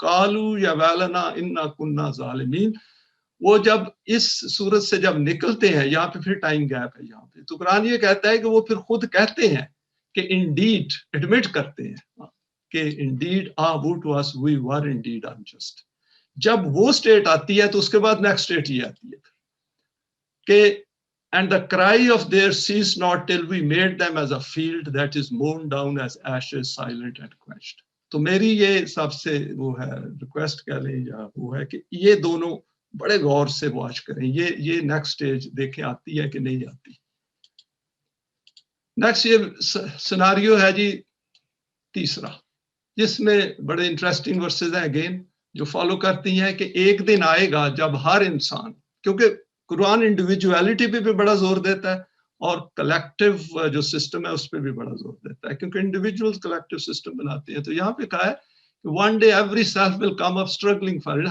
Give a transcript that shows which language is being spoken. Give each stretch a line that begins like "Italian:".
Arabic: قالو یا ویلنا انا کننا ظالمین.
Urdu: وہ جب اس صورت سے جب نکلتے ہیں یہاں پہ پھر ٹائم گیپ ہے یہاں پہ. تو قرآن یہ کہتا ہے کہ وہ پھر خود کہتے ہیں کہ انڈیڈ ایڈمٹ کرتے ہیں کہ
English: Indeed we were indeed unjust.
Urdu: جب وہ سٹیٹ آتی ہے تو اس کے بعد نیکسٹ سٹیٹ یہ آتی ہے کہ
English: and the cry of their ceased not till we made them as a field that is mown down as ashes silent and quenched.
Urdu: تو میری یہ سب سے وہ ہے ریکویسٹ کہہ لیں یا وہ ہے کہ یہ دونوں بڑے غور سے واچ کریں. یہ نیکسٹ سٹیج دیکھیں آتی ہے کہ نہیں آتی. نیکسٹ یہ سیناریو ہے جی تیسرا جس میں بڑے انٹرسٹنگ ورسز ہیں اگین جو فالو کرتی ہیں کہ ایک دن آئے گا جب ہر انسان, کیونکہ قرآن انڈیویجویلٹی پہ بھی بڑا زور دیتا ہے اور کلیکٹیو جو سسٹم ہے اس پہ بھی بڑا زور دیتا ہے کیونکہ انڈیویجول کلیکٹیو سسٹم بناتے ہیں. تو یہاں پہ کہا ہے کہ
English: One day every self will come up struggling for it.